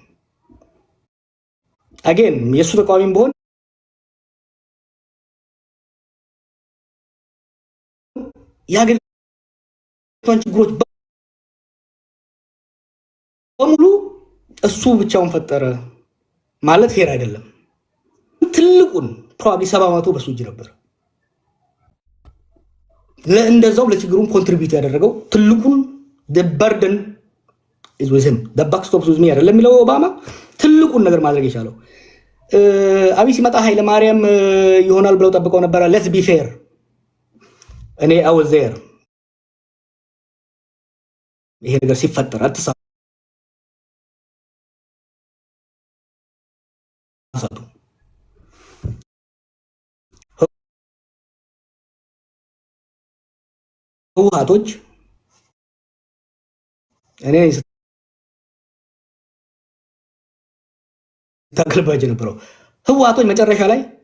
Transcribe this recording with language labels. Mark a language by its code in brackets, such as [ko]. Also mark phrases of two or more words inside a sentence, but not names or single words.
[am] አጌን የእሱ ተቃዋሚም ቢሆን የሀገሪቷን ችግሮች በሙሉ እሱ ብቻውን ፈጠረ ማለት ፌር አይደለም። ትልቁን ፕሮባብሊ 70% በሱ እጅ ነበር። እንደዛው ለችግሩን ኮንትሪቢዩት ያደረገው ትልቁን በርደን [en] is with him the buck stops with me [am] አይደለም የሚለው ኦባማ ትልቁን ነገር ማድረግ የቻለው። አብይ ሲመጣ ኃይለ ማርያም ይሆናል ብለው ጠብቀው ነበር። [en] let's be fair [am] እኔ [en] I was there [am] ይሄ ነገር ሲፈጠር አትሳቱ። ህወሓቶች እኔ ታክልባጅ ነበረው። ህወሓቶች መጨረሻ ላይ